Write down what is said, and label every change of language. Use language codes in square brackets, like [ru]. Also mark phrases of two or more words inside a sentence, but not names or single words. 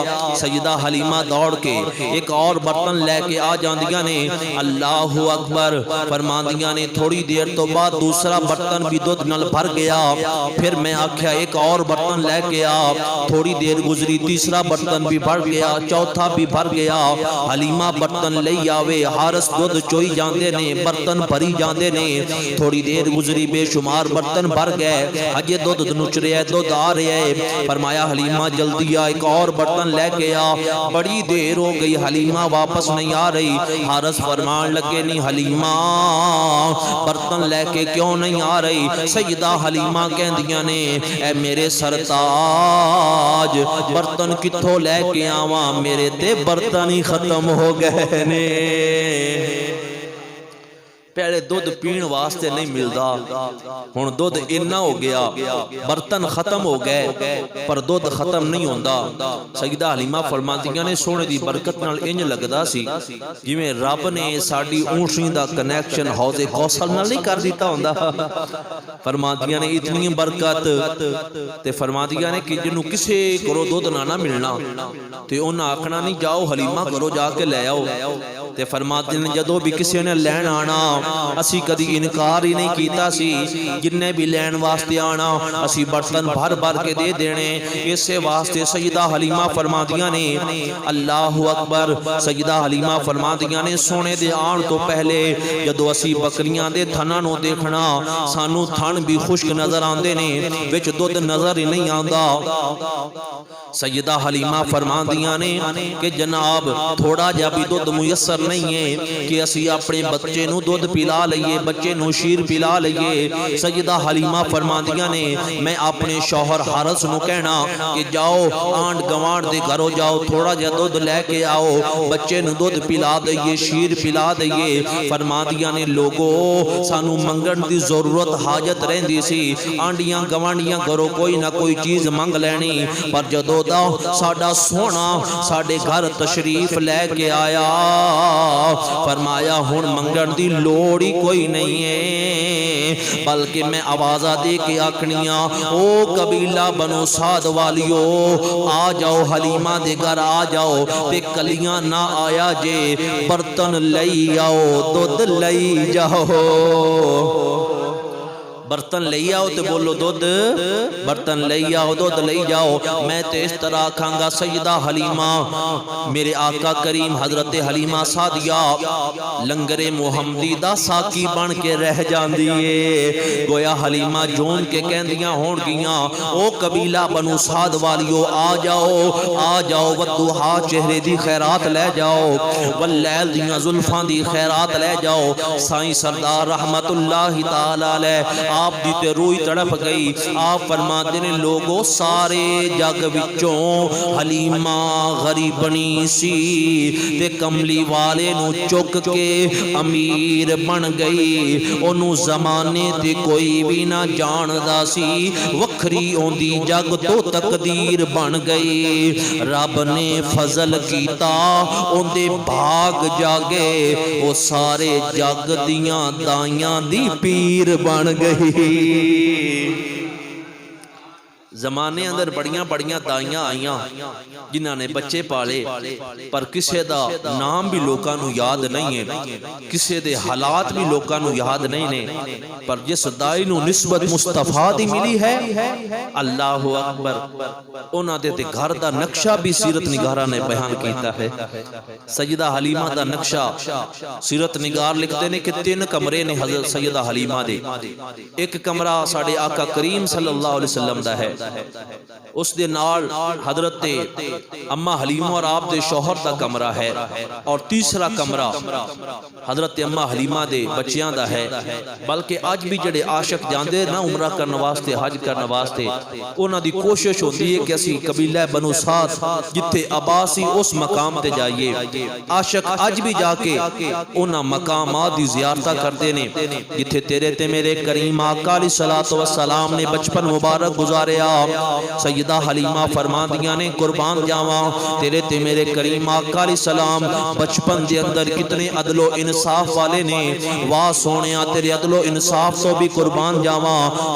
[pa] سیدہ حلیمہ دوڑ کے ایک اور برتن لے کے آ جاندیاں نے. [ar] اللہ اکبر. [pa] فرماندیاں نے تھوڑی دیر تو بعد دوسرا برتن بھی دودھ نال بھر گیا. پھر میں آکھیا ایک اور برتن لے کے آ. تھوڑی دیر گزری تیسرا برتن بھی بھر گیا، چوتھا بھی بھر گیا. حلیمہ برتن لئی آوے، حارث دودھ چوئی جاندے نے، برتن بھری جاندے نے. تھوڑی دیر گزری بے شمار برتن بھر گئے، ہجے دودھ نچ رہا ہے، دودھ آ رہا ہے. فرمایا حلیمہ جلدی آ، ایک اور برتن لے کے آ. بڑی دیر ہو گئی، حلیمہ واپس نہیں آ رہی. حارث فرمان لگے نہیں حلیمہ برتن لے کے کیوں نہیں آ رہی؟ سیدہ حلیمہ کہندیاں نے اے میرے سرتاج برتن کتھوں لے کے آواں، میرے تے برتن ہی ختم ہو گئے نے. پہلے دودھ پین واسطے نہیں ملدا، ہن دودھ اتنا ہو گیا، برتن ختم ہو گئے پر دودھ ختم نہیں ہوندا. سیدہ حلیمہ فرماندیاں نے سونے دی برکت نال انج لگدا سی جویں رب نے ساڈی اونٹنی دا کنیکشن حوض کوثر نال نہیں کر دیتا ہوندا. فرماندیاں نے اتنی برکت تے فرماندیاں نے کہ جنوں کسے کرو دودھ نہ ملنا تے انہاں آکھنا نہیں جاؤ حلیمہ کرو جا کے لے آؤ. تے فرماتے نے جدوں بھی کسی نے لین آنا اسی کدی انکار ہی نہیں کیتا سی، جننے بھی لین واسطے آنا اسی برتن بھر بھر کے دے دینے۔ اسے واسطے سیدہ حلیمہ فرماندیاں نے [ar] اللہ اکبر، [pa] سیدہ حلیمہ فرماندیاں نے سونے دے آن تو پہلے جدو اسی بکریاں دے تھناں نو دیکھنا سانو تھن بھی خشک نظر آندے نے، وچ دودھ نظر ہی نہیں آندا۔ سیدہ حلیمہ فرماندیاں نے کہ جناب تھوڑا جا بھی دودھ میسر نہیں ہے کہ اسی اپنے بچے نو دودھ پلا لئیے، بچے نو شیر پلا لئیے۔ سیدہ حلیمہ فرماندیاں نے میں اپنے شوہر حارث نو کہنا کہ جاؤ آنڈ گوانڈ دے گھرو جاؤ، تھوڑا جا دودھ لے کے آؤ، بچے نو دودھ پلا دئیے، شیر پلا دئیے۔ فرماندیاں نے لوگو سانو منگن دی ضرورت حاجت رہندی سی، آنڈیاں گوانڈیاں گھرو کوئی نہ کوئی چیز منگ لینی، پر جدو دا ساڈا سونا ساڈے گھر تشریف لے کے آیا فرمایا ہن منگن دی لوڑ ہی کوئی نہیں ہے، بلکہ میں آوازہ دے کے آکھنیاں او قبیلہ بنو سعد والیو آ جاؤ، حلیمہ دے گھر آ جاؤ، تے کلیاں نہ آیا جے، برتن لئی آؤ، دودھ لئی جاؤ، برتن لئی آؤ تے بولو دودھ، برتن لئی آؤ دودھ لئی جاؤ۔ میں تے اس طرح کھانگا سیدہ حلیمہ میرے آقا کریم حضرت حلیمہ سعدیہ لنگر محمدی دا ساکی بن کے رہ جاندیے، گویا حلیمہ جون کے کہندیاں ہون گیاں او قبیلہ بنو سعد والیو آ جاؤ، والضحا چہرے دی خیرات لے جاؤ، واللیل دیاں زلفاں دی خیرات لے جاؤ۔ سائیں سردار [ar] رحمت اللہ تعالی علیہ [pa] آپ دی تے روئی تڑپ گئی، آپ فرماتے نے لوگوں سارے جگ وچوں حلیمہ غریبنی سی تے کملی والے نو چک کے امیر بن گئی، انو زمانے تے کوئی بھی نہ جاندا سی، وکھری اوندی جگ تو تقدیر بن گئی، رب نے فضل کیتا اوندے بھاگ جاگے، وہ سارے جگ دیاں دائیاں دی پیر بن گئی۔ زمانے اندر بڑیاں بڑیاں دائیاں آئیاں جنہاں نے بچے پالے، پر کسے دا نام بھی لوکاں نو یاد نہیں ہے، کسے دے حالات بھی لوکاں نو یاد نہیں نے، پر جس دائی نو نسبت مصطفیٰ دی ملی ہے [ar] اللہ اکبر، [pa] انہاں دے تے گھر دا نقشہ بھی سیرت نگارہ نے بیان کیتا ہے۔ سیدہ حلیمہ دا نقشہ سیرت نگار لکھتے نے کہ 3 کمرے نے حضرت سیدہ حلیمہ دے، ایک کمرہ ساڑھے آقا کریم [ar] صلی اللہ علیہ وسلم [pa] دا ہے، اس دے نال حضرت اماں حلیمہ اور آپ دے شوہر دا کمرہ ہے، اور تیسرا کمرہ حضرت اماں حلیمہ دے بچیاں دا ہے۔ بلکہ آج بھی جڑے عاشق جاندے نا عمرہ کرنے واسطے حج کرنے واسطے، انہاں دی کوشش ہوتی ہے کہ اسی قبیلہ بنو سعد جتھے عباسی اس مقام تے جائیے، عاشق آج بھی جا کے انہاں مقامات دی زیارتہ کرتے نے جتھے تیرے تے میرے کریم آقا [ar] علیہ السلام [pa] نے بچپن مبارک گزاریا۔ سیدہ حلیمہ فرماندیاں نے قربان جاواں تیرے تے میرے کریم آقا [ar] علیہ السلام [pa] بچپن دے اندر کتنے عدل و انصاف والے نے، واہ سونیا تیرے عدل و انصاف تو بھی قربان جاواں۔